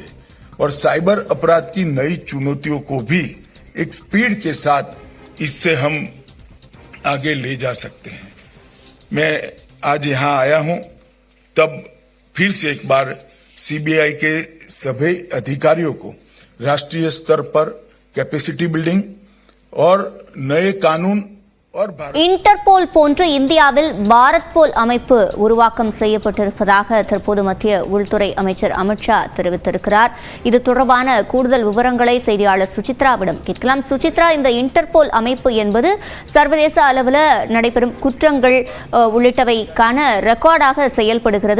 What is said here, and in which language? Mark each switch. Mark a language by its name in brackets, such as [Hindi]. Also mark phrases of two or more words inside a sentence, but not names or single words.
[Hindi] और साइबर अपराध की नई चुनौतियों को भी एक स्पीड के साथ इससे हम आगे ले जा सकते हैं। मैं आज यहां आया हूं तब फिर से एक बार सीबीआई के सभी अधिकारियों को राष्ट्रीय स्तर पर [English] capacity building [Hindi] और नए कानून और [Tamil] இன்டர்போல் போன்று இந்தியாவில் பாரத் போல் அமைப்பு உருவாக்கம் செய்யப்பட்டிருப்பதாக தற்போது மத்திய உள்துறை அமைச்சர் அமித்ஷா தெரிவித்திருக்கிறார். இது தொடர்பான கூடுதல் விவரங்களை செய்தியாளர் சுசித்ராவிடம் கேட்கலாம். சுசித்ரா, இந்த இன்டர்போல் அமைப்பு என்பது சர்வதேச அளவில் நடைபெறும் குற்றங்கள் உள்ளிட்டவைக்கான ரெக்கார்டாக செயல்படுகிறது.